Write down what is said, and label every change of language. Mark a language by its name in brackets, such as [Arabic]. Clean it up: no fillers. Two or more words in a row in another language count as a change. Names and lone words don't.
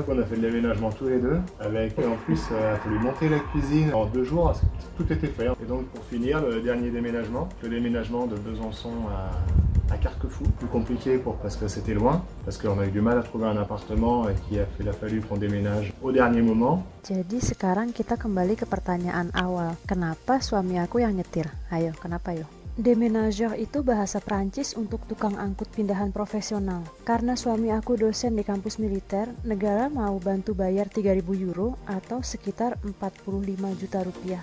[French] On a fait de l'aménagement tous les deux. Et en plus, il a fallu monter la cuisine en 2 jours. Tout était fait. Et donc pour finir, le dernier déménagement, le déménagement de Besançon à Carquefou, plus compliqué parce que c'était loin, parce qu'on a eu du mal à trouver un appartement et qu'il a fallu qu'on déménage au dernier moment. [Indonesian] Jadi sekarang kita kembali ke pertanyaan awal, kenapa suami aku yang nyetir? Ayo, kenapa yo? Déménageur itu bahasa Prancis untuk tukang angkut pindahan profesional. Karena suami aku dosen di kampus militer, negara mau bantu bayar 3.000 euro atau sekitar 45 juta rupiah.